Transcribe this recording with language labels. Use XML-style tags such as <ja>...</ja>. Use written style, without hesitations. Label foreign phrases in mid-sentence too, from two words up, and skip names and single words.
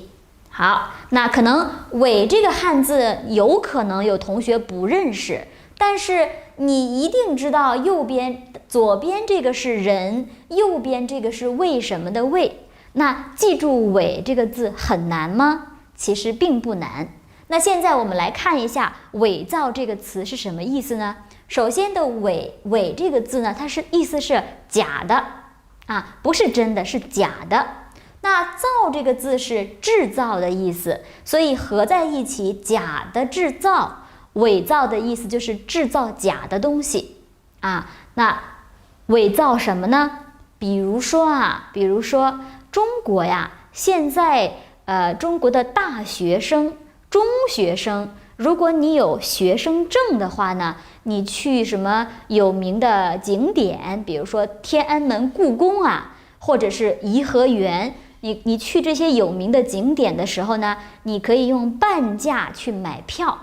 <zh>好，那可能尾這個漢字有可能有同學不認識，但是你一定知道左邊這個是人，右邊這個是為什麼的為。那記住尾這個字很難嗎？其實並不難。那現在我們來看一下偽造這個詞是什麼意思呢？首先的偽這個字呢，它意思是假的不是真的，是假的。那造這個字是製造的意思，所以合在一起，假的製造，偽造的意思就是製造假的東西那偽造什麼呢？比如說中國呀，現在中國的大學生、中學生，如果你有学生證的話呢，你去什麼有名的景點，比如說天安門、故宮或者是頤和園，你去這些有名的景點的時候呢，你可以用半價去買票。</zh>